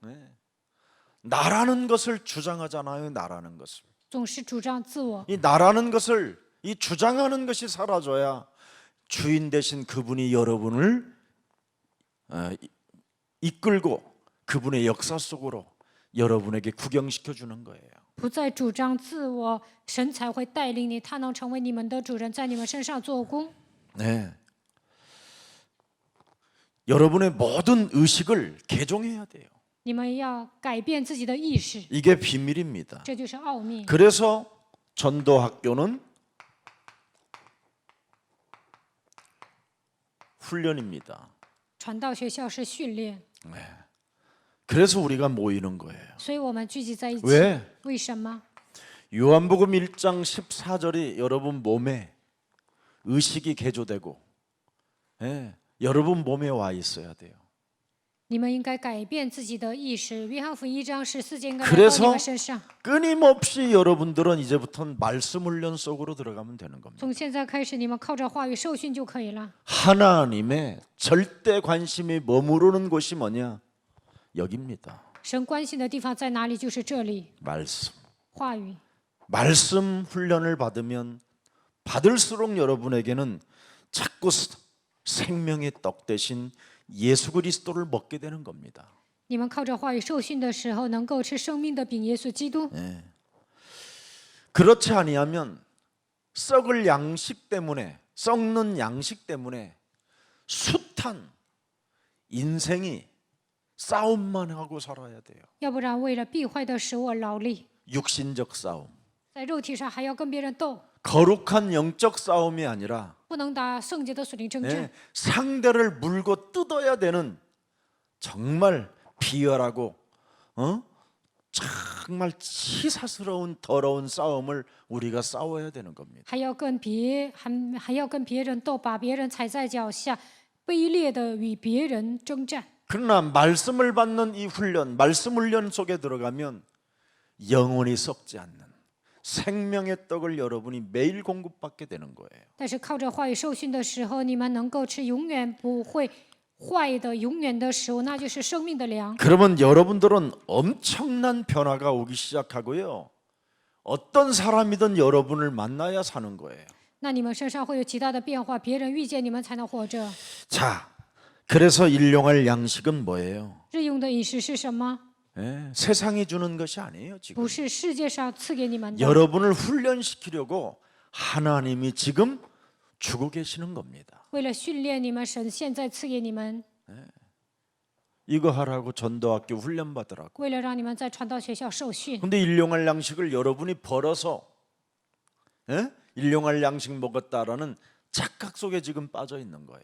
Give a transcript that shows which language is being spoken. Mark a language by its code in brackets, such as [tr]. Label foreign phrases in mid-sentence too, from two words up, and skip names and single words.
[ko] 나라는 것을 주장하잖아요. 나라는 것을. [zh] 总是主张自我。 [ko] 이 나라는 것을 이 주장하는 것이 사라져야 주인 되신 그분이 여러분을 이끌고 그분의 역사 속으로 여러분에게 구경시켜 주는 거예요. [zh] 不再主张自我，神才会带领你，他能成为你们的主人，在你们身上做工。 [ko] 네. 여러분의 모든 의식을 개종해야 돼요. [zh] 你们要改变自己的意识， [ko] 이게 비밀입니다. [zh] 这就是奥秘。 [ko] 그래서 전도학교는 훈련입니다. [zh] 传道学校是训练， [ko] 그래서 우리가 모이는 거예요. [zh] 所以我们聚集在一起。 [ko] 왜? [zh] 为什么？ [ko] 요한복음 1장 14절이 여러분 몸에 의식이 개조되고 여러분 몸에 와 있어야 돼요. [zh] 你们应该改变自己的意识。约翰福音1章14节应该来到 [ko] 그래서 [zh] 你们身上。 [ko] 끊임없이 여러분들은 이제부터는 말씀 훈련 속으로 들어가면 되는 겁니다. [zh] 从现在开始，你们靠着话语受训就可以了。 [ko] 하나님의 절대 관심이 머무르는 곳이 뭐냐? 여기입니다. [zh] 神关心的地方在哪里？就是这里， [ko] 말씀. [zh] 话语。 [ko] 말씀 훈련을 받으면 받을수록 여러분에게는 자꾸 생명의 떡 대신 예수 그리스도를 먹게 되는 겁니다. [zh] 你们靠着话语受训的时候，能够吃生命的饼耶稣基督。 [ko] 그렇지 아니하면 썩을 양식 때문에 썩는 양식 때문에 숱한 인생이 싸움만 하고 살아야 돼요. [zh] 要不然为了必坏的食物而劳力， [ko] 육신적 싸움. [zh] 在肉体上还要跟别人斗， [ko] 거룩한 영적 싸움이 아니라 [zh] 不能打圣洁的属灵征战。 [ko] 상대를 물고 뜯어야 되는 정말 비열하고 정말 치사스러운 더러운 싸움을 우리가 싸워야 되는 겁니다. [zh] 还要跟别人斗，把别人踩在脚下，卑劣的与别人征战。 [ko] 그러나 말씀을 받는 이 훈련, 말씀 훈련 속에 들어가면 영원히 썩지 않는 생명의 떡을 여러분이 매일 공급받게 되는 거예요. [zh] 但是靠着话语受训的时候，你们能够吃永远不会坏的、永远的食物，那就是生命的粮。 [ko] 그러면 여러분들은 엄청난 변화가 오기 시작하고요. 어떤 사람이든 여러분을 만나야 사는 거예요. [zh] 那你们身上会有极大的变化，别人遇见你们才能活着。 [ko] 자, 그래서 일용할 양식은 뭐예요? [zh] 日用的饮食是什么？ [ko] 세상이 주는 것이 아니에요. 지금 [zh] 不是世界上赐给你们的， [ko] 여러분을 훈련시키려고 하나님이 지금 주고 계시는 겁니다. [zh] 为了训练你们，神现在赐给你们， [ko] 이거 하라고 전도학교 훈련 받으라고. [zh] 为了让你们在传道学校受训。 [ko] 근데 일용할 양식을 여러분이 벌어서 일용할 양식 먹었다라는 착각 속에 지금 빠져 있는 거예요.